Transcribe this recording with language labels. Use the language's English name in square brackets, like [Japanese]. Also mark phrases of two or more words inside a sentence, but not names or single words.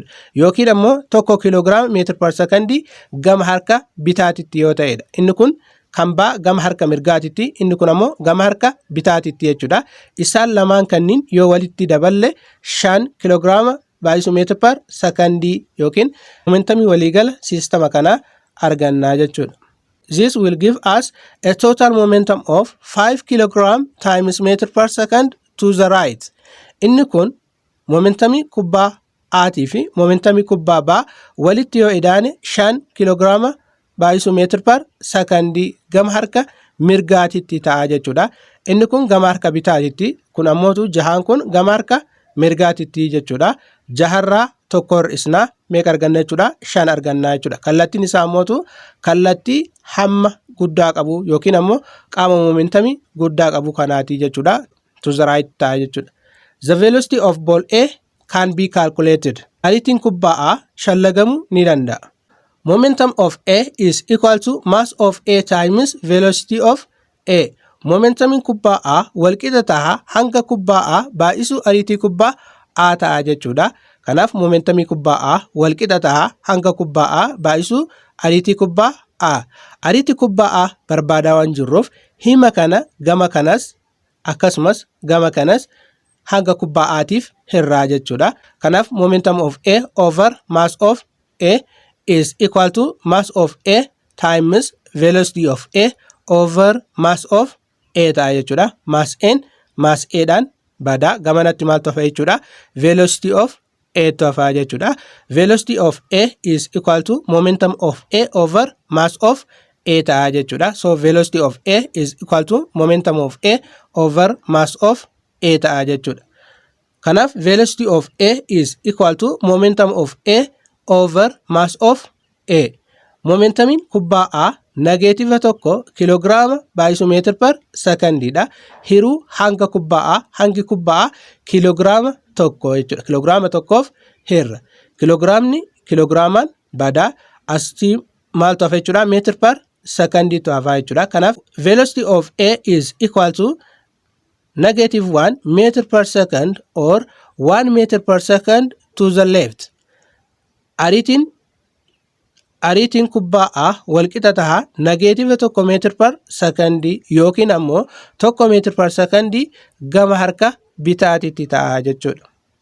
[Oromo] Yookiin ammoo 1 kilograama meetir [English] per second [Oromo] gama harka bitaatitti yoo ta'edha. Inni kun kan baa gama harka mirgaatitti, inni kun ammoo gama harka bitaatitti jechuudha. Isaan lamaan kanniin yoo walitti daballe 5 kilograama baay'isuu meetir [English] per second [Oromo] yookiin momentumii waliigala sistema kana arganna jechuudha. [English] This will give us a total momentum of 5 kilogram times meter per second to the right. [Oromo] Inni kun momentumii kubbaa aatii fi momentumii kubbaa baa walitti yoo idaane 5 kilograama baay'isuu meetir [English] per second [Oromo] gama harka mirgaatitti ta'a jechuudha. Inni kun gama harka bitaatitti, kun ammootu jahaan kun gama harka mirgaatitti jechuudha. Jaharraa tokko hir'isnaa meeqa arganna jechuudha? 5 argannaa jechuudha. Kallattiin isaa immoo kallattii hamma guddaa qabu yookiin ammoo qaama momentumii guddaa qabu kanaati jechuudha. [English] To the right [Oromo] ta'a jechuudha. [English] The velocity of ball A can be calculated. [Oromo] Ariitiin kubbaa A shallagamuu ni danda'a. [English] Momentum of A is equal to mass of A times velocity of A. [Oromo] Momentumiin kubbaa A walqixa ta'a hanga kubbaa A baay'isuu ariitii kubbaa A ta'a jechuudha. Kanaaf momentumii kubbaa A walqixa ta'a hanga kubbaa A baay'isuu ariitii kubbaa A. Ariitii kubbaa A barbaadaa waan jirruuf hima kana gama kanas akkasumas gama kanas hanga kubbaa Atiif hirraa jechuudha. [English] Kanaaf momentum of A over mass of A is equal to mass of A times velocity of A over mass of A [Oromo] ta'a jechuudha. Mass N mass A dhaan badaa gamanatti maaltu hafa jechuudha? [English] Velocity of A [Oromo] tu hafa jechuudha. [English] Velocity of A is equal to momentum of A over mass of A [Oromo] ta'a jechuudha. [English] So velocity of A is equal to momentum of A over mass of A [Oromo] ta'a jechuudha. [English] Kanaaf velocity of A is equal to momentum of A over mass of A. [Oromo] Momentumiin kubbaa A negeetiiva tokko kiloogiraama baay'isuu meetir per sekondiidha. Hiruu hanga kubbaa A hangi kubbaa A kiloogiraama tokko jechuudha. Kiloogiraama tokkoof hirra. Kiloogiraamni kiloogiraamaan badaa asii maaltu hafa jechuudha? Meetir per sekondiitu hafa jechuudha. [English] Kanaaf velocity of A is equal to -1 meter per second or 1 meter per second to the left. [Oromo] Ariitiin kubbaa A walqixa ta'a negeetiiva tokko meetir per sekondii yookiin ammoo tokko meetir per sekondii gama harka bitaatitti ta'a jechuudha.